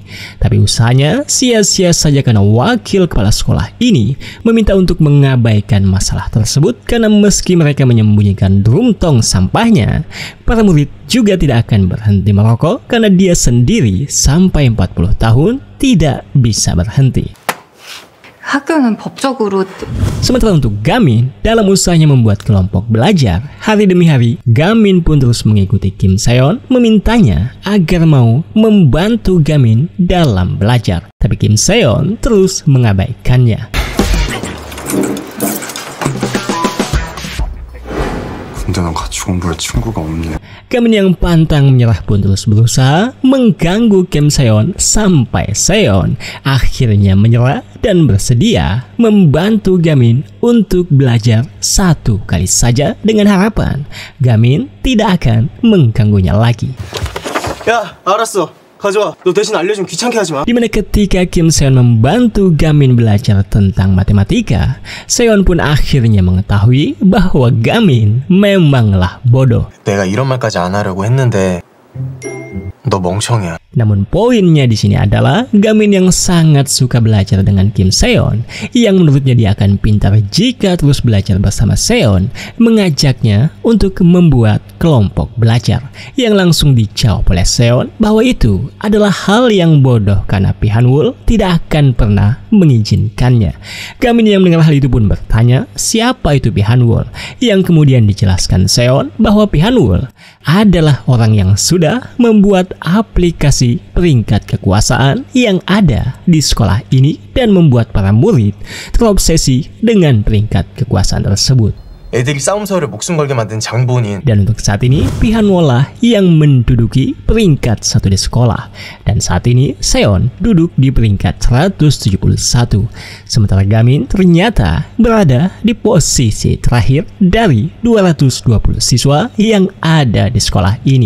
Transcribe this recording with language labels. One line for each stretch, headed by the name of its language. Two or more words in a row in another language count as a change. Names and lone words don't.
Indonesian: Tapi usahanya sia-sia saja karena wakil kepala sekolah ini meminta untuk mengabaikan masalah tersebut, karena meski mereka menyembunyikan drum tong sampahnya, para murid juga tidak akan berhenti merokok karena dia sendiri sampai 40 tahun tidak bisa berhenti.
Korean: 학교는 법적으로.
Indonesian: Sementara untuk Gamin, dalam usahanya membuat kelompok belajar, hari demi hari, Gamin pun terus mengikuti Kim Seon, memintanya agar mau membantu Gamin dalam belajar. Tapi Kim Seon terus mengabaikannya.
Korean: 근데는 같이 공부할 친구가 없네.
Indonesian: Gamin yang pantang menyerah pun terus berusaha mengganggu Kim Seon sampai Seon akhirnya menyerah dan bersedia membantu Gamin untuk belajar satu kali saja dengan harapan Gamin tidak akan mengganggunya lagi.
Korean: 야, 알았어. 가져와. 너 대신 알려주면 귀찮게 하지 마.
Indonesian: Dimana ketika Kim Seon membantu Gamin belajar tentang matematika, Seon pun akhirnya mengetahui bahwa Gamin memanglah bodoh.
Korean: 내가 이런 말까지 안 하려고 했는데 너 멍청이야.
Indonesian: Namun poinnya di sini adalah Gamin yang sangat suka belajar dengan Kim Seon, yang menurutnya dia akan pintar jika terus belajar bersama Seon, mengajaknya untuk membuat kelompok belajar, yang langsung dijawab oleh Seon bahwa itu adalah hal yang bodoh karena Pi Han-wol tidak akan pernah mengizinkannya. Gamin yang mendengar hal itu pun bertanya siapa itu Pi Han-wol, yang kemudian dijelaskan Seon bahwa Pi Han-wol adalah orang yang sudah membuat aplikasi peringkat kekuasaan yang ada di sekolah ini dan membuat para murid terobsesi dengan peringkat kekuasaan tersebut.
Korean: 애들이 싸움서를 목숨 걸게 만든 장본인.
Indonesian: Dan untuk saat ini Pi Han-wol lah yang menduduki peringkat 1 di sekolah, dan saat ini Seon duduk di peringkat 171, sementara Gamin ternyata berada di posisi terakhir dari 220 siswa yang ada di sekolah ini.